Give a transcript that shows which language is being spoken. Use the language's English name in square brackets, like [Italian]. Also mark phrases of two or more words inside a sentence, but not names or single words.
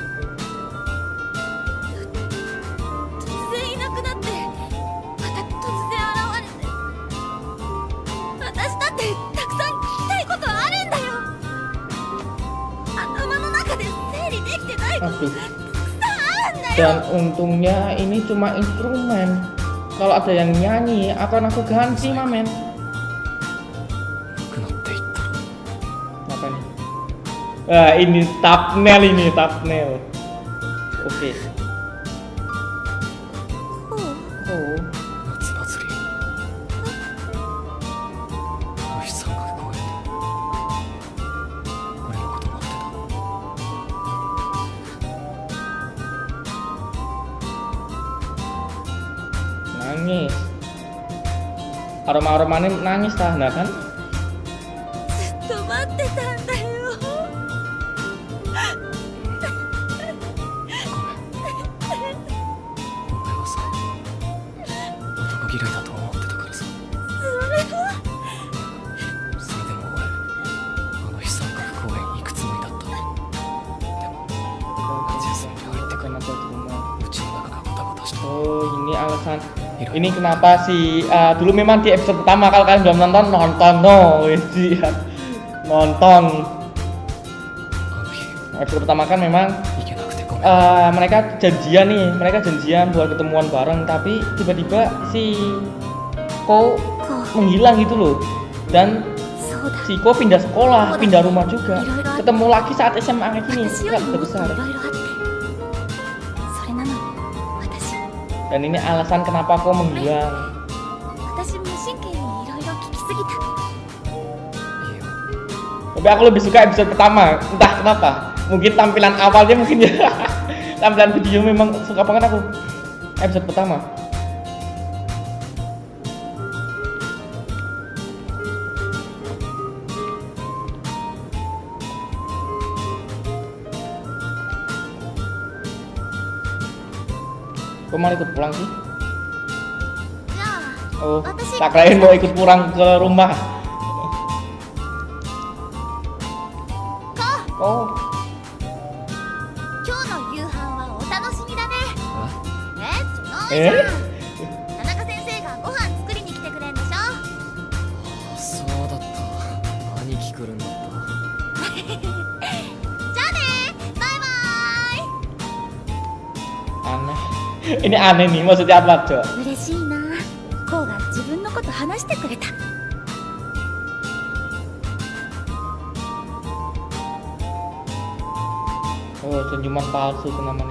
[Japanese] 突然いなくなってまた突然現れて私だってたくさん聞きたいことあるんだよ。頭の中で整理できてないこと [Indonesian] aduh. [Japanese] たくさんあるんだよ。 [Indonesian] Dan untungnya ini cuma instrumen. Kalau ada yang nyanyi akan aku ganti, mamen. [Japanese] なくなっていったら [Indonesian] Apa nih? Wah, ini thumbnail ini, thumbnail. Oke. [Japanese] こう [Indonesian] Oh. [Japanese] 夏祭り。虫さんが公園で俺のこと待ってた。 [Indonesian] Nangis. Aroma-aromanya nangis tah, nah kan? [Japanese] ずっと待ってたんだよ。お前はさ、男嫌いだと思ってたからさ。それでも俺、あの日三角公園行くつもりだった。でも、夏休みに入ってから [Indonesian] Kenapa cuma? [Japanese] うちの中がゴタゴタして。 [Indonesian] Oh, ini alasan. Ini kenapa sih? Dulu memang di episode pertama kalau kalian belum nonton, nonton no, nonton. [Japanese] あの日、 [Indonesian] Episode pertama kan memang [Japanese] 行けなくてごめん。 [Indonesian] mereka janjian buat ketemuan bareng, tapi tiba-tiba si Ko [Japanese] こう [Indonesian] menghilang gitu loh. Dan [Japanese] そうだ [Indonesian] si Ko pindah sekolah, pindah rumah juga. [Japanese] Iroiro. [Indonesian] Ketemu lagi saat SMA kayak gini, [Japanese] 私よ [Indonesian] kan [Japanese] り [Indonesian] udah [Japanese] もっと [Indonesian] besar. [Japanese] いろいろあってそれなのに私 [Indonesian] Dan ini alasan kenapa Ko menghilang. [Japanese] 私無神経にいろいろ聞きすぎたいいよ。 [Indonesian] Tapi aku lebih suka episode pertama, entah kenapa. Mungkin tampilan awalnya mungkin ya. Tampilan video memang suka banget aku. Episode pertama. Kok malah ikut pulang sih? [Japanese] じゃあ [Indonesian] Oh, [Japanese] 私 [Indonesian] tak kirain mau ikut pulang ke rumah. [Japanese] こう [Indonesian] Oh, [Japanese] 今日の夕飯はお楽しみだねえないじゃんえ田中先生がご飯作りに来てくれんでしょそうだった。兄貴来るんだった。じゃあねバイバーイ [Indonesian] aneh. Ini aneh nih, maksudnya apa, Cok? [Japanese] 嬉しいなこうが自分のこと話してくれた [Indonesian] Oh, senyuman palsu itu namanya.